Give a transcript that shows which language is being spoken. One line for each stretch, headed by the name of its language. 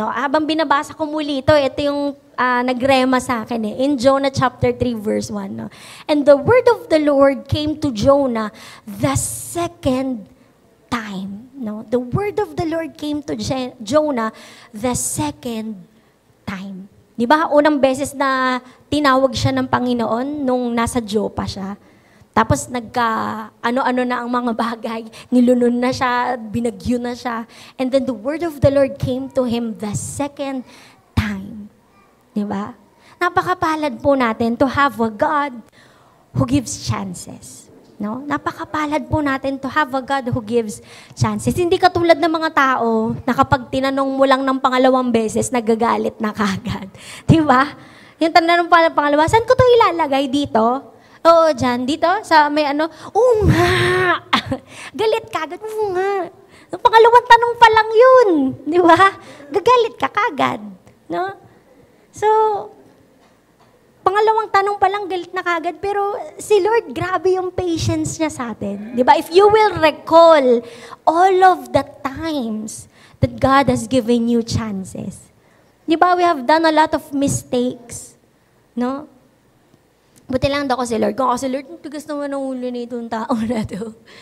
Filipino: Habang binabasa ko muli ito yung nagrema sa akin in Jonah chapter 3 verse 1.
English: And the word of the Lord came to Jonah the second time. The word of the Lord came to Jonah the second time.
Filipino: Di ba? Unang beses na tinawag siya ng Panginoon nung nasa Joppa siya. Tapos ano-ano na ang mga bagay. Nilunon na siya, binagyo na siya.
English: And then the word of the Lord came to him the second time. Diba?
Filipino: Napakapalad po natin
English: to have a God who gives chances.
Filipino: Napakapalad po natin
English: to have a God who gives chances.
Filipino: Hindi katulad ng mga tao na kapag tinanong mo lang ng pangalawang beses, nagagalit na kagad. Diba? Yung tanong pangalawa, saan ko to ilalagay dito? Oo, dyan. Dito? Sa may oo nga. Galit kagad. Oo nga. Pangalawang tanong pa lang yun. Diba? Gagalit ka kagad. So, pangalawang tanong pa lang, galit na kagad. Pero si Lord, grabe yung patience niya sa atin. Diba?
English: If you will recall all of the times that God has given you chances. Diba? We have done a lot of mistakes.
Filipino: Buti lang daw ko si Lord. Kung ako si Lord, tigas naman ang ulo na itong tao na to.